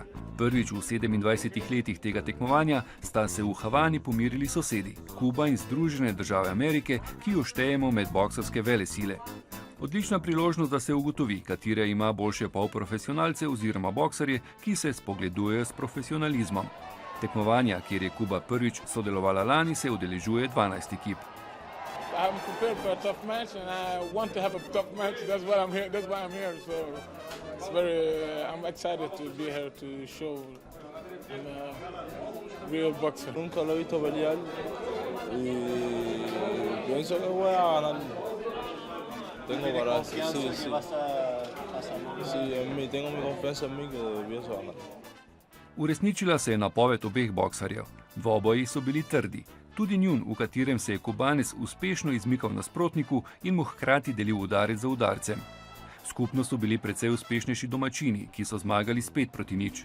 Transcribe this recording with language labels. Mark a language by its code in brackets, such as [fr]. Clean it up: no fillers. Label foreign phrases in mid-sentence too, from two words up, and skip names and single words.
[sl] Prvič v 27 letih tega tekmovanja sta se v Havani pomirili sosedi, Kuba in Združene države Amerike, ki jo štejemo med boksarske velesile. Odlična priložnost, da se ugotovi, katere ima boljše polprofesionalce oziroma boksarje, ki se spogledujejo s profesionalizmom. Tekmovanja, kjer je Kuba prvič sodelovala lani, se udeležuje 12 ekip. [en] I'm prepared for a tough match and I want to have a tough match. That's why I'm here. So it's I'm excited to be here to show I'm a real boxer. [es] Nunca lo he visto pelear y pienso que voy a ganar. Tengo para sí. Sí, tengo mi confianza en mí que pienso ganar. [sl] Uresničila se je napoved obeh boksarjev. Dvoboji so bili trdi. Tudi njun, v katerem se je Kubanec uspešno izmikal nasprotniku in mu hkrati delil udarec za udarcem. Skupno so bili precej uspešnejši domačini, ki so zmagali s 5-0.